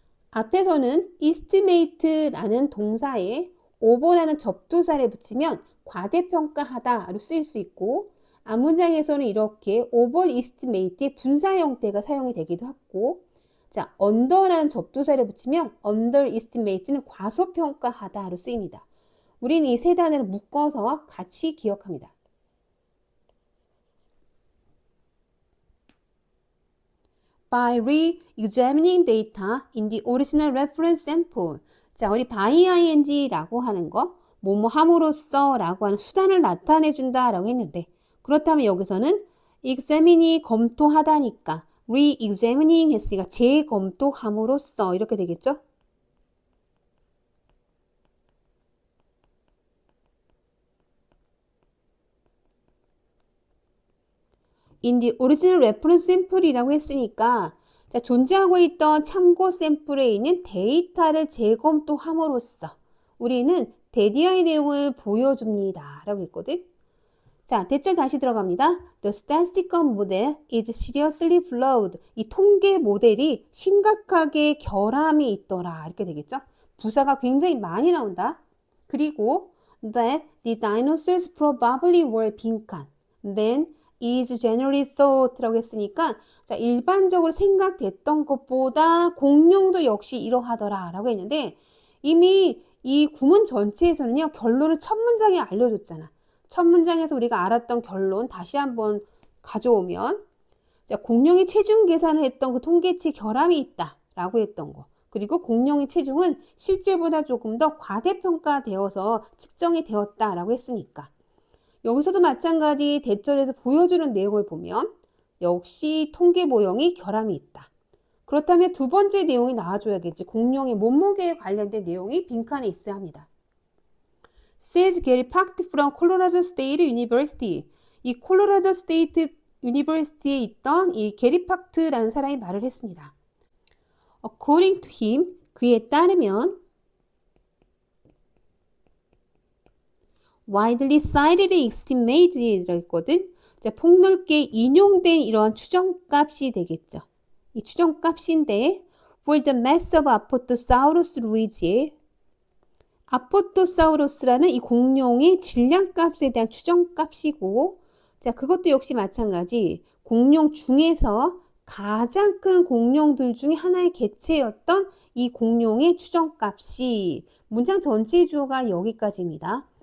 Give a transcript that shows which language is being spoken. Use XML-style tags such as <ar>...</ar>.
<ko>앞에서는 estimate라는 동사에 over라는 접두사를 붙이면 과대평가하다로 쓰일 수 있고 앞문장에서는 이렇게 overestimate의 분사 형태가 사용이 되기도 하고 자, under라는 접두사를 붙이면 underestimate는 과소평가하다로 쓰입니다. 우리는 이 세 단어를 묶어서 같이 기억합니다.</ko> <en>by re-examining data in the original reference sample.</en> <ko>자, 우리 by ing라고 하는 거, 뭐뭐 함으로써 라고 하는 수단을 나타내 준다 라고 했는데, 그렇다면 여기서는 examine이 검토하다니까 re-examining 했으니까 재검토함으로써 이렇게 되겠죠?</ko> <en>in the original reference sample</en> <ko>이라고 했으니까 자, 존재하고 있던 참고 샘플에 있는 데이터를 재검토함으로써 우리는 데디아의 내용을 보여줍니다 라고 했거든. 자, 대절 다시 들어갑니다.</ko> <en>The statistical model is seriously flawed.</en> <ko>이 통계 모델이 심각하게 결함이 있더라 이렇게 되겠죠. 부사가 굉장히 많이 나온다. 그리고</ko> <en>that the dinosaurs probably were</en> <ko>빈칸.</ko> <en>Then is generally thought</en> <ko>라고 했으니까 자, 일반적으로 생각됐던 것보다 공룡도 역시 이러하더라 라고 했는데 이미 이 구문 전체에서는요 결론을 첫 문장에 알려줬잖아. 첫 문장에서 우리가 알았던 결론 다시 한번 가져오면 자, 공룡이 체중 계산을 했던 그 통계치 결함이 있다 라고 했던 거. 그리고 공룡의 체중은 실제보다 조금 더 과대평가되어서 측정이 되었다 라고 했으니까 여기서도 마찬가지 대절에서 보여주는 내용을 보면 역시 통계 모형이 결함이 있다. 그렇다면 두 번째 내용이 나와줘야겠지. 공룡의 몸무게에 관련된 내용이 빈칸에 있어야 합니다.</ko> <en>Says Gary Packed from Colorado State University.</en> <ko>이 콜로라도 스테이트 유니버시티에 있던 이 게리 팍트라는 사람이 말을 했습니다.</ko> <en>According to him,</en> <ko>그에 따르면</ko> <en>widely cited estimated</en> <ko>라고 했거든. 자, 폭넓게 인용된 이러한 추정값이 되겠죠. 이 추정값인데</ko> <en>for the mass of Apatosaurus</en> <ko>rui지에 아포토사우루스라는 이 공룡의 질량값에 대한 추정값이고 자, 그것도 역시 마찬가지 공룡 중에서 가장 큰 공룡들 중에 하나의 개체였던 이 공룡의 추정값이 문장 전체 주어가 여기까지입니다.</ko>